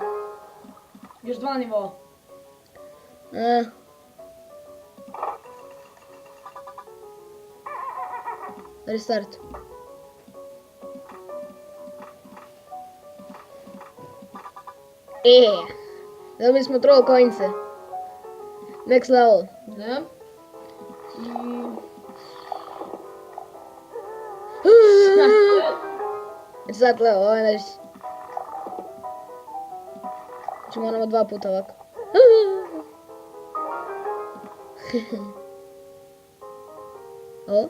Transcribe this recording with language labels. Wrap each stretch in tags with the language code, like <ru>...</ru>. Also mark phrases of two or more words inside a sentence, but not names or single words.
<sr>Još 2 nivoa. Restart. Dobili smo</sr> <en>troll coince. Next level.</en> <sr>Da. Sad level, ovo je najviše. Znači moramo 2 puta ovako. O.</sr>